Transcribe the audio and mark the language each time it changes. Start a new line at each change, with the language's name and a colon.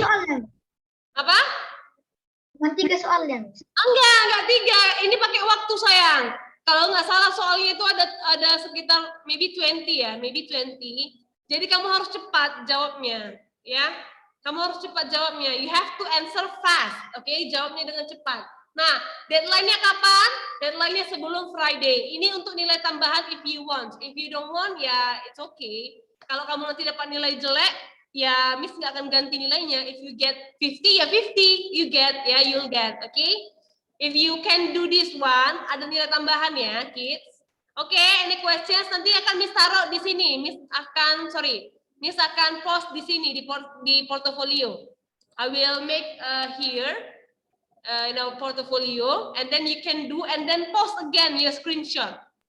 Indonesian: 3 soalnya. Apa? Cuma 3 soalnya. Enggak 3. Ini pakai waktu sayang. Kalau nggak salah soalnya itu ada sekitar
English: maybe
Indonesian: 20 ya, maybe 20. Jadi kamu harus cepat jawabnya, ya. Kamu harus cepat jawabnya.
English: You have to answer fast, oke?
Indonesian: Jawabnya dengan cepat. Nah, deadline-nya kapan? Deadline-nya sebelum Friday. Ini untuk nilai tambahan
English: if you want. If you don't want, ya it's okay.
Indonesian: Kalau kamu nanti dapat nilai jelek, ya Miss nggak akan ganti nilainya.
English: If you get 50, ya 50. You get, ya you'll get, okay? If you can do this one,
Indonesian: ada nilai tambahan ya,
English: kids.
Indonesian: Oke,
English: any questions?
Indonesian: Nanti akan Miss taruh di sini. Miss akan post di sini di portfolio.
English: I will make here in our portfolio, and then you can do and then post again your screenshot.